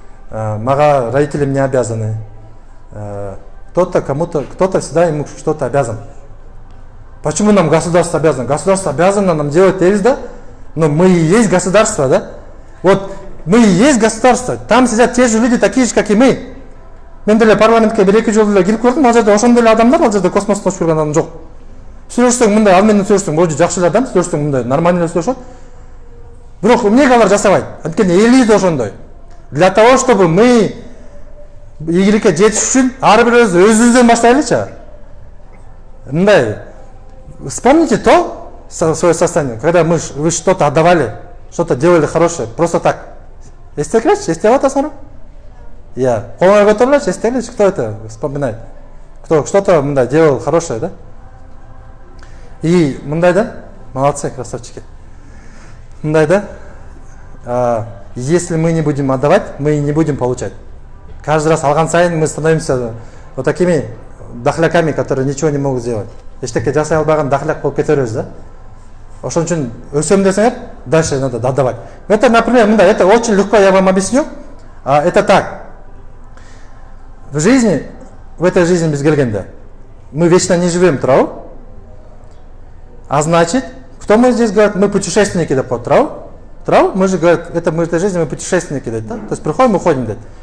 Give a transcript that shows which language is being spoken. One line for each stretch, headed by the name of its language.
Russian: Мага родители мне обязаны. Кто-то всегда ему что-то обязан. Почему нам государство обязано? Государство обязано нам делать да? Но мы и есть государство, да? Вот мы и есть государство. Там сидят те же люди, такие же, как и мы.
Kyrgyz: Мен деле парламентке 1-2 жолу эле кирип көрдүм, ал жерде ошондой эле адамдар, ал жерде космоста учуп жүргөн адам жок. Сүйлөшсөң мындай, ал менен сүйлөшсөң, вроде жакшы эле адам, сүйлөшсөң мындай, нормально эле сүйлөшөт. Бирок эмнеге алар жасабайт? Анткени эли да ошондой.
Russian: Для того, чтобы мы
Kyrgyz: ийгиликке жетиш үчүн ар бирибиз өзүбүздөн баштайлычы. Мындай.
Russian: Вспомните то свое состояние, когда вы что-то отдавали, что-то делали хорошее, просто так.
Kyrgyz: Эстеклечи, эстеп атасыңар? Я. Колуңа көтөрүлөчү, эстелечи,
Russian: кто это вспоминает? Кто что-то мындай делал хорошее, да? И мындай да? Молодцы, красавчики.
Kyrgyz: Мындай да?
Russian: Если мы не будем отдавать, мы не будем получать. Каждый раз
Kyrgyz: алган сайын
Russian: мы становимся вот такими дахляками, которые ничего не могут сделать.
Kyrgyz: Эчтеке жасай албаган дахляк болуп кетебиз да? Ошон үчүн өсөм десеңер,
Russian: дальше надо отдавать. Это, например, мындай, это очень легко, я вам объясню. Это так. В жизни, в этой жизни
Kyrgyz: без келгенде,
Russian: мы вечно не живем трау. А значит, кто мы здесь говорит, мы путешественники
Kyrgyz: деп коет трау.
Russian: Трав, мы же говорим, это мы в этой жизни мы путешественники, да? То есть приходим, уходим, да?